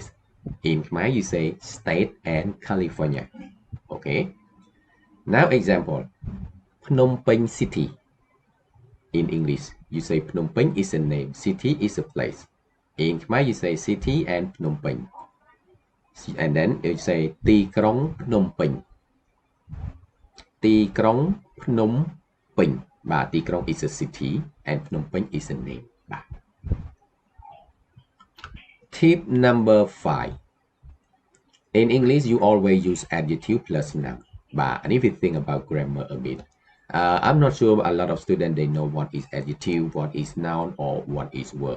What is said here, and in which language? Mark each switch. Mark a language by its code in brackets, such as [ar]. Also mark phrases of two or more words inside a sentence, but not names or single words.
[en] In Khmer, you say State and California. Okay. Now example. Phnom Penh City. in English you say Phnom Penh is a name, city is a place. In Khmer you say city and Phnom Penh, and then you say [km] ទីក្រុងភ្នំពេញ ទីក្រុងភ្នំពេញ បាទ [en] ទីក្រុង is a city and ភ្នំពេញ is a name បាទ Tip number 5. In English you always use adjective plus noun. But and if you think about grammar a bit, I'm not sure a lot of students they know what is adjective, what is noun, or what is verb.